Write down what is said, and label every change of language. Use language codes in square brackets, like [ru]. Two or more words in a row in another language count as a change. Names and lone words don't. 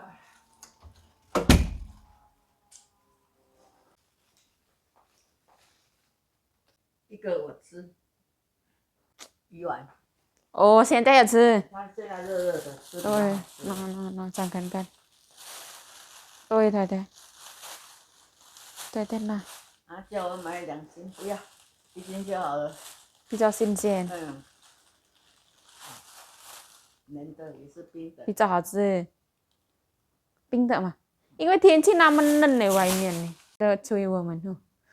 [zh] 一个我吃鱼丸，哦，现在也吃。它现在热热的，吃得对，蛮好吃的 [vi] no, chẳng cần cần. Tôi thôi thôi. Tôi tên là [zh] 啊，叫我买2斤，不要1斤就好了。比较新鲜，嗯，冷的也是冰的。比较好吃。冰的嘛，因为天气那么冷呢，外面呢，的催我们哦。